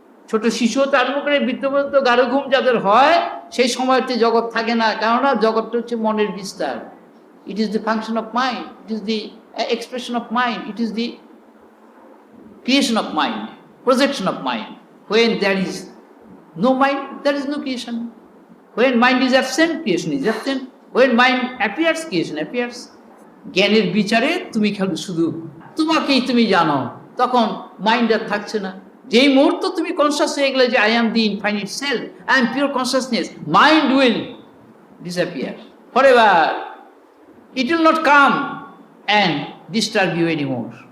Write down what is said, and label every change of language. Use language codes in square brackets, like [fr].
[bn] ছোট শিশু হতে আরম্ভ করে বৃদ্ধ পর্যন্ত গাঢ় ঘুম যাদের হয়, সেই সময়তে জগৎ থাকে না। কেননা জগৎটা হচ্ছে মনের বিস্তার। [en] It is the function of mind, it is the expression of mind, it is the creation of mind, projection of mind. When there is no mind, there is no creation. When mind is absent, creation is absent. When mind appears, creation appears. [bn] জ্ঞানের বিচারে তুমি খালি শুধু তোমাকেই তুমি জানো, তখন mind আর থাকছে না। যেই মুহূর্ত তুমি কনসিয়াস হয়ে গেলে যে [en] I am the infinite self, I am pure consciousness, mind will disappear forever. It will not come and disturb you anymore.